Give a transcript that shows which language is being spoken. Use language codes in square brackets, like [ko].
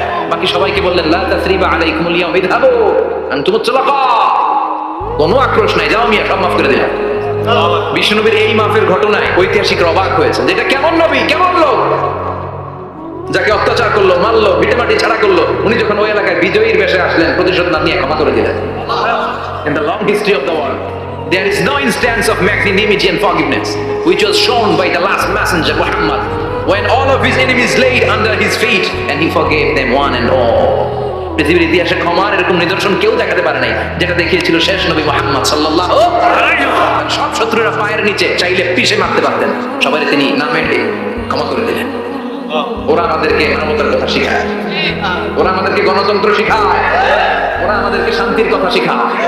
[bn] বাকি সবাইকে বললেন [ar] লা তাসরিবা আলাইকুমুল ইয়াউম ইযহাবু আনতুমুত তুলাকা, [bn] কোনো আক্রোশ নাই, যাও মিয়া, সব মাফ করে দিলাম। বিশ্বনবীর এই মাফের ঘটনায় ঐতিহাসিকরা অবাক হয়েছে, যেটা কেমন নবী, কেমন লোক, যাকে অত্যাচার করলো, মারলো, ভিটেমাটি ছাড়া করলো, উনি যখন ওই এলাকায় বিজয়ীর বেশে আসলেন, প্রতিশোধ না নিয়ে ক্ষমা করে দিলেন। [en] In the long history of the world, there is no instance of magnanimity and forgiveness which was shown by the last messenger Muhammad, when all of his enemies laid under his feet and he forgave them one and all. [bn] পৃথিবীর ইতিহাসে ক্ষমার এরকম নিদর্শন কেউ দেখাতে পারে নাই, যেটা দেখিয়েছিল শেষ নবী মুহাম্মদ সাল্লাল্লাহু আলাইহি ওয়াসাল্লাম। সব শত্রুরা পায়ের নিচে চাইলে পিষে মারতে পারতেন, সবাই তিনি না মেরে ক্ষমা করে দিলেন। ওরা আমাদেরকে মানবতার কথা শেখায়, ওরা আমাদেরকে গণতন্ত্র শেখায়, ওরা আমাদেরকে শান্তির কথা শেখায়।